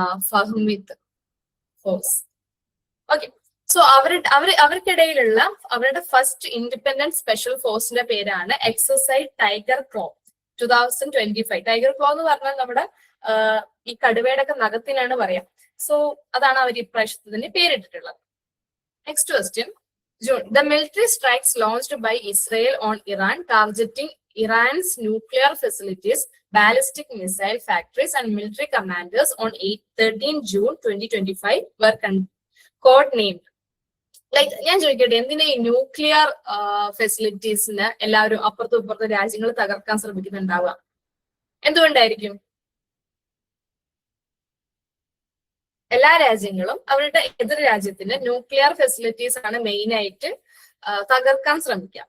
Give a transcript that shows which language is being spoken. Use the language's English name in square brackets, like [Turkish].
[Malayalam] ഫഹ്മിദ് force. Okay, so അവർക്കിടയിലുള്ള അവരുടെ first independent special ഫോഴ്സിന്റെ പേരാണ് എക്സസൈസ് ടൈഗർ ക്ലോ 2025. ടൈഗർ ക്ലോ എന്ന് പറഞ്ഞാൽ നമ്മുടെ ഈ കടുവയുടെ ഒക്കെ നഖത്തിനാണ് പറയാം. സോ അതാണ് അവർ ഇപ്രാവശ്യത്തിന് പേരിട്ടിട്ടുള്ളത്. [English] Next question. June. The military strikes launched by Israel on Iran targeting Iran's nuclear facilities, ballistic missile factories and military commanders on 13 June 2025 were codenamed. [Malayalam] Like ഞാൻ ചോദിക്കട്ടെ, എന്തിനാ ഈ ന്യൂക്ലിയർ ഫെസിലിറ്റീസിന് എല്ലാവരും അപ്പുറത്തും ഇപ്പുറത്തും രാജ്യങ്ങൾ തകർക്കാൻ ശ്രമിക്കുന്നുണ്ടാവുക? എന്തുകൊണ്ടായിരിക്കും? എല്ലാ രാജ്യങ്ങളും അവരുടെ എതിർ രാജ്യത്തിന് ന്യൂക്ലിയർ ഫെസിലിറ്റീസ് ആണ് മെയിൻ ആയിട്ട് തകർക്കാൻ ശ്രമിക്കുക.